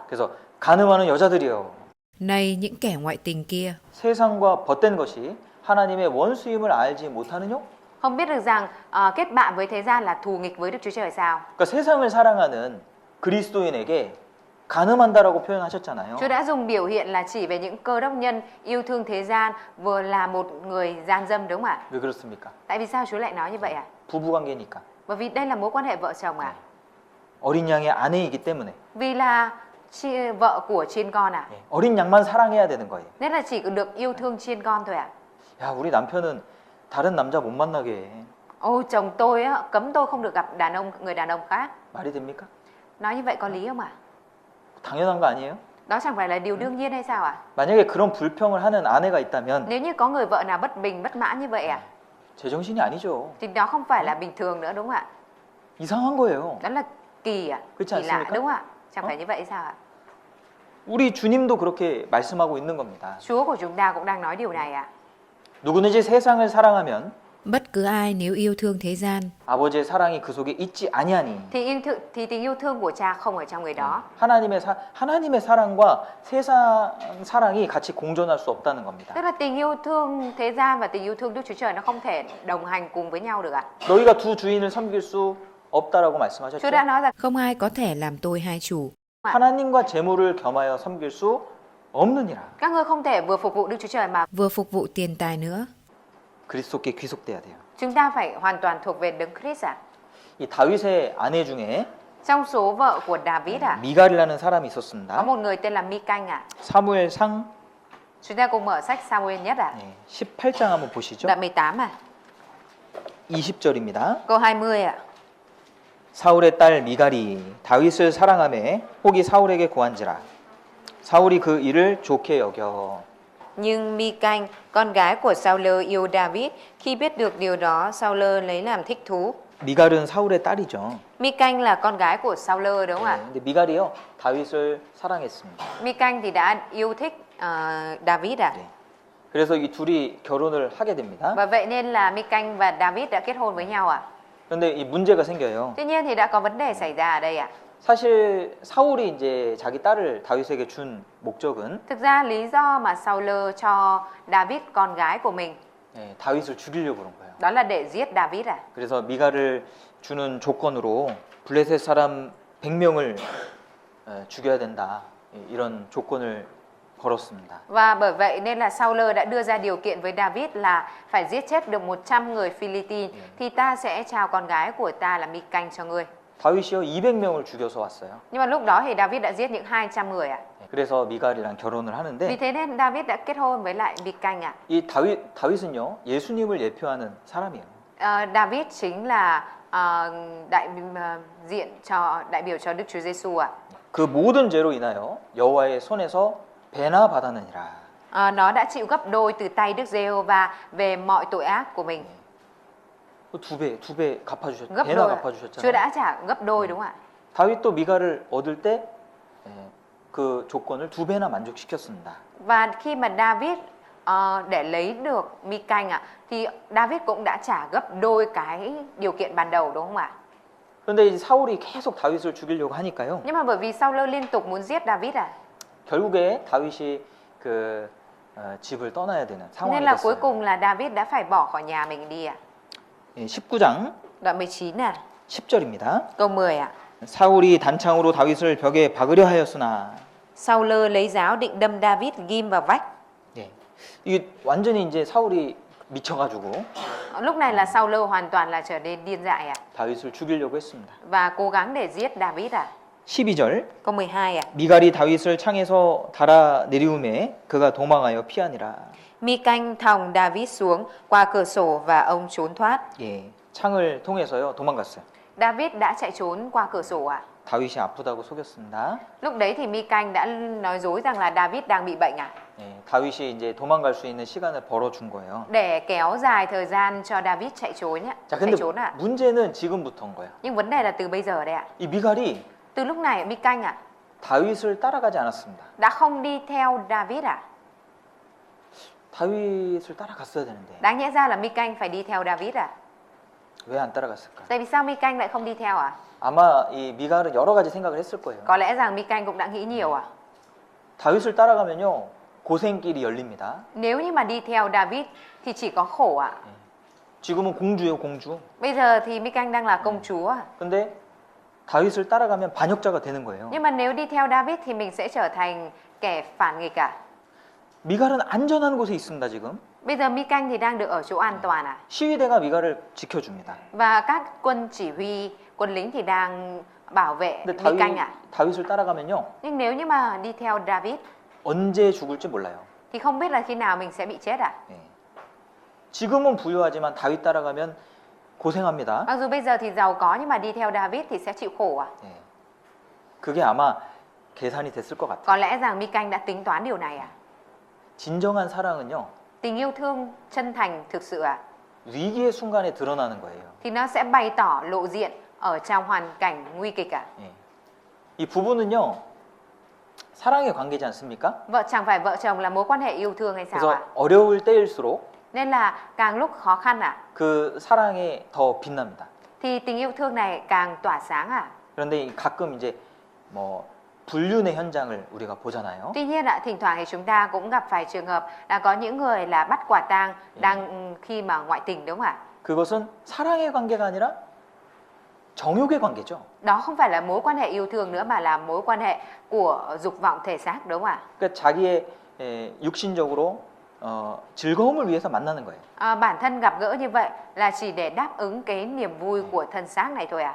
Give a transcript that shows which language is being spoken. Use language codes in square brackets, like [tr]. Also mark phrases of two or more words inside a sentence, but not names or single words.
[ko] 그래서 가늠하는 여자들이여 [vi] Này những kẻ ngoại tình kia, [ko] 세상과 벗된 것이 하나님의 원수임을 알지 못하느뇨? [vi] Không biết được rằng kết bạn với thế gian là thù nghịch với Đức Chúa Trời sao? [ko] 그러니까 세상을 사랑하는 그리스도인에게 가늠한다라고 표현하셨잖아요. [vi] Chúa đã dùng biểu hiện là chỉ về những cơ đốc nhân yêu thương thế gian vừa là một người gian dâm, đúng không ạ? [ko] 왜 그렇습니까? [vi] Tại vì sao Chúa lại nói như vậy ạ? [ko] 부부관계니까. [vi] Bởi vì đây là mối quan hệ vợ chồng ạ. [ko] 어린 양의 아내이기 때문에 [vi] Vì là vợ của chiên con ạ. [ko] 어린 양만 사랑해야 되는 거예요. [vi] Nên là chỉ được yêu thương chiên con thôi ạ. [ko] 야, 우리 남편은 다른 남자 못 만나게 해. [vi] Ôi, chồng tôi á, cấm tôi không được gặp người đàn ông khác. [ko] 말이 됩니까? [vi] Nói như vậy có lý không ạ? [ko] 당연한 거 아니에요? [vi] Đó chẳng phải là điều đương nhiên hay sao ạ? [ko] 만약에 그런 불평을 하는 아내가 있다면 [vi] Nếu như có người vợ nào bất bình, bất mãn như vậy ạ, [ko] 제정신이 아니죠. [vi] thì đó không phải là bình thường nữa, đúng không ạ? [ko] 이상한 거예요. [vi] Đó là kỳ ạ, [ko] 그렇지 [vi] kỳ lạ, [ko] 않습니까? [vi] đúng không ạ? Chẳng phải như vậy sao ạ? [ko] 우리 주님도 그렇게 말씀하고 있는 겁니다. [vi] Chúa của chúng ta cũng đang nói điều này ạ. [ko] 누구든지 세상을 사랑하면 [vi] bất cứ ai nếu yêu thương thế gian, [ko] 아버지의 사랑이 그 속에 있지 아니하니 [vi] Thì tình yêu thương của cha không ở trong người đó. [ko] 하나님의 사랑과 세상 사랑이 같이 공존할 수 없다는 겁니다. [vi] Tức là tình yêu thương thế gian và tình yêu thương Đức Chúa Trời nó không thể đồng hành cùng với nhau được ạ. [ko] 너희가 두 주인을 섬길 수 없다라고 말씀하셨죠. [vi] Chúa đã nói rằng không ai có thể làm tôi hai chủ. [ko] 하나님과 재물을 겸하여 섬길 수 없느니라. [vi] các ngươi không thể vừa phục vụ Đức Chúa Trời mà Vừa phục vụ tiền tài nữa. [ko] 그리스도께 귀속돼야 돼요. [vi] chúng ta phải hoàn toàn thuộc về Đấng Christ ạ. [ko] 이 다윗의 아내 중에 [vi] Trong số vợ của David ạ, [ko] 미갈이라는 사람이 [vi] có [ko] 있었습니다. [vi] một người tên là Mi-canh ạ. [ko] 사무엘상 [vi] Chúng ta cùng mở sách Sa-muel nhất ạ. [ko] 18장 한번 보시죠. [vi] Đoạn 18 ạ. [ko] 20절입니다. [vi] Câu 20 ạ. [ko] 사울의 딸 미갈이 다윗을 사랑하매 혹이 사울에게 고한지라 사울이 그 일을 좋게 여겨. [vi] Nhưng Mi-canh, con gái của Sao-lơ yêu David, khi biết được điều đó, Sao-lơ lấy làm thích thú. [ko] 미갈은 사울의 딸이죠. [vi] Mi-canh là con gái của Sao-lơ, đúng không ạ? [ko] 근데 미갈이요 다윗을 사랑했습니다. [vi] Mi-canh thì đã yêu thích David ạ. [ko] 네. 그래서 이 둘이 결혼을 하게 됩니다. [vi] Và vậy nên là Mi-canh và David đã kết hôn với nhau ạ. [ko] 그런데 이 문제가 생겨요. [vi] Tuy nhiên thì đã có vấn đề xảy ra ở đây ạ. [ko] 사실 사울이 이제 자기 딸을 다윗에게 준 목적은 [vi] Thực ra lý do mà Sao-lơ cho David con gái của mình [ko] 다윗을 죽이려고 그런 거예요. [vi] đó là để giết David ạ. [ko] 그래서 미갈을 주는 조건으로 블레셋 사람 100명을 죽여야 된다. 이런 조건을 걸었습니다. [vi] Và bởi vậy nên là Sao-lơ đã đưa ra điều kiện với David là phải giết chết được 100 người Philippines thì ta sẽ trao con gái của ta là Mi-canh cho ngươi. [ko] 다윗이요 200명을 죽여서 왔어요. [vi] Nhưng mà lúc đó thì David đã giết những 200 người ạ. [ko] 그래서 미갈이랑 결혼을 [vi] Vì [ko] 하는데 [vi] thế nên David đã kết hôn với lại Mi-canh ạ. [ko] 이 다윗은요 예수님을 예표하는 사람이에요. [vi] David chính là đại biểu cho Đức Chúa Giêsu ạ. [ko] 그 모든 죄로 인하여 여호와의 손에서 배나 받았느니라. [vi] Nó đã chịu gấp đôi từ tay Đức Giê-hô-va về mọi tội ác của mình. [ko] 두 배 갚아주셨. [vi] Gấp [ko] 배나 [vi] đôi. Chúa [ko] 갚아주셨잖아요. [vi] đã trả gấp đôi, đúng không ạ? [ko] 다윗도 미갈을 얻을 때 그 조건을 두 배나 만족시켰습니다. [vi] Và khi mà David để lấy được Mi-canh ạ, thì David cũng đã trả gấp đôi cái điều kiện ban đầu, đúng không ạ? [ko] 그런데 이제 사울이 계속 다윗을 죽이려고 하니까요. [vi] Nhưng mà bởi vì Sao-lơ liên tục muốn giết David ạ, [ko] 결국에 다윗이 그 집을 떠나야 되는 상황이 [vi] nên là cuối [ko] 됐어요. [vi] cùng là David đã phải bỏ khỏi nhà mình đi ạ. [ko] 19장 [vi] Đoạn 19 ạ, [ko] 10절입니다. [vi] câu 10 ạ. [ko] 사울이 단창으로 다윗을 벽에 박으려 하였으나 [vi] Sao-lơ lấy giáo định đâm David ghim vào vách. [ko] 이게 완전히 이제 사울이 미쳐가지고 [vi] Lúc này là Saul hoàn toàn là trở nên điên dại à? [ko] 다윗을 죽이려고 했습니다. [vi] Và cố gắng để giết David à? [ko] 12절 [vi] Câu 12 à? [ko] 미갈이 다윗을 창에서 달아 내리우매 그가 도망하여 피하니라. [vi] Mi-canh thòng David xuống qua cửa sổ và ông trốn thoát. [ko] 예, 창을 통해서요 도망갔어요. [vi] David đã chạy trốn qua cửa sổ à? [ko] 다윗이 아프다고 속였습니다. [vi] Lúc đấy thì Mi-canh đã nói dối rằng là David đang bị bệnh à? [ko] 예, 다윗이 이제 도망갈 수 있는 시간을 벌어준 거예요. [vi] Để kéo dài thời gian cho David chạy trốn nhá. [ko] 자, [vi] Chạy [ko] 근데 [vi] trốn à? [ko] 문제는 지금부터인 거예요. [vi] Nhưng vấn đề là từ bây giờ đấy ạ. [ko] 이 미갈이 [vi] Từ lúc này Mi-canh à? [ko] 다윗을 따라가지 않았습니다. [vi] Đã không đi theo David à? [ko] 다윗을 따라갔어야 되는데 [vi] Đáng nhẽ ra là Mi-canh phải đi theo David à? [ko] 왜 안 따라갔을까? [vi] Tại vì sao Mi-canh lại không đi theo à? [ko] 아마 이 미갈은 여러 가지 생각을 했을 거예요. [vi] Có lẽ rằng Mi-canh cũng đã nghĩ nhiều à? [ko] 다윗을 따라가면요 고생길이 열립니다. [vi] Nếu như mà đi theo David thì chỉ có khổ ạ. [ko] 지금은 공주예요, 공주. [vi] Bây giờ thì Mi-canh đang là công chúa. [ko] 근데 다윗을 따라가면 반역자가 되는 거예요. [vi] Nhưng mà nếu đi theo David thì mình sẽ trở thành kẻ phản nghịch à? [ko] 미갈은 안전한 곳에 있습니다, 지금. [vi] Bây giờ Mi-canh thì đang được ở chỗ an toàn à? [ko] 시위대가 미갈을 지켜줍니다. [vi] Và các quân chỉ huy, quân lính thì đang bảo vệ [ko] 근데 [vi] Mi-canh à? [ko] 다윗을 따라가면요 [vi] Nhưng nếu như mà đi theo David [ko] 언제 죽을지 몰라요. [vi] thì không biết là khi nào mình sẽ bị chết à? [ko] 예. 지금은 부유하지만 다윗 따라가면 고생합니다. [vi] Mặc dù bây giờ thì giàu có nhưng mà đi theo David thì sẽ chịu khổ à? [ko] 예. 그게 아마 계산이 됐을 것 같아요. [vi] Có lẽ rằng Mi-canh đã tính toán điều này à? [ko] 진정한 사랑은요 [vi] Tình yêu thương chân thành thực sự à? [ko] 위기의 순간에 드러나는 거예요. [vi] Thì nó sẽ bày tỏ lộ diện ở trong hoàn cảnh nguy kịch à? [ko] 예. 이 부부는요 사랑의 관계지 않습니까? [vi] Chẳng phải vợ chồng là mối quan hệ yêu thương hay sao [ko] 그래서 [vi] ạ? [ko] 어려울 때일수록 [vi] Nên là càng lúc khó khăn à? [ko] 그 사랑에 더 빛납니다. [vi] Thì tình yêu thương này càng tỏa sáng à? [ko] 그런데 가끔 이제 뭐 불륜의 현장을 우리가 보잖아요. [vi] Tuy nhiên ạ, thỉnh thoảng thì chúng ta cũng gặp phải trường hợp là có những người là bắt quả tang đang khi mà ngoại tình đúng không ạ? [ko] 그것은 사랑의 관계가 아니라 정욕의 관계죠. [vi] Đó không phải là mối quan hệ yêu thương nữa mà là mối quan hệ của dục vọng thể xác đúng không ạ? [ko] 그러니까 자기의 육신적으로 즐거움을 위해서 만나는 거예요. [vi] Bản thân gặp gỡ như vậy là chỉ để đáp ứng cái niềm vui của thân xác này thôi à?